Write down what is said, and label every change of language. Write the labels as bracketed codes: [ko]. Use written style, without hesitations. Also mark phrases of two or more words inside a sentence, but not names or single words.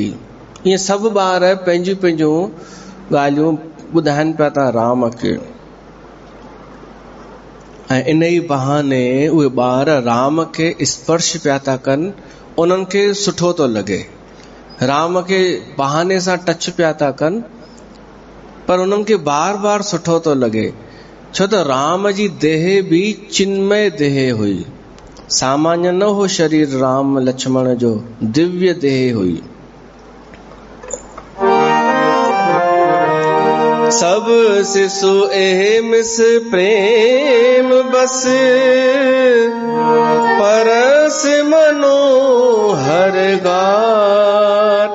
[sd] ईअं सभु ॿार पंहिंजूं पंहिंजूं ॻाल्हियूं ॿुधाइनि पिया था राम खे, ऐं इन ई बहाने उहे ॿार राम खे स्पर्श पिया था कनि। उन्हनि खे सुठो थो लॻे, राम खे बहाने सां टच पिया था कनि, पर उन्हनि खे बार बार सुठो थो लॻे। छो त राम जी देह बि चिन्मय देह हुई, सामान्य न हो शरीर राम लक्ष्मण जो, दिव्य देह हुई। [awa] सब शिशु एह मिस प्रेम बस, परस मनोहर गात।